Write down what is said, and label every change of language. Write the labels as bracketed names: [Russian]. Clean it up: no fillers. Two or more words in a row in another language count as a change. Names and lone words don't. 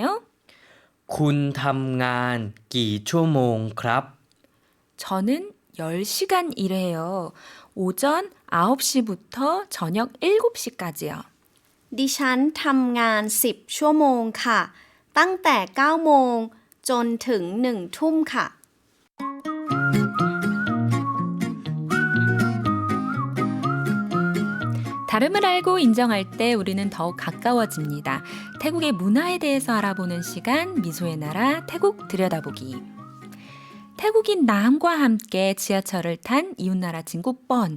[Thai] คุณทำงานกี่ชั่วโมงครับ [Korean] 저는 10시간 일해요. 오전 9시부터 저녁 7시까지요. [Thai] ดิฉันทำงาน 10 ชั่วโมงค่ะ ตั้งแต่ 9 โมง จนถึง 1 ทุ่มค่ะ [Korean] 다름을 알고 인정할 때 우리는 더욱 가까워집니다. 태국의 문화에 대해서 알아보는 시간, 미소의 나라 태국 들여다보기. 태국인 남과 함께 지하철을 탄 이웃나라 친구 뻔.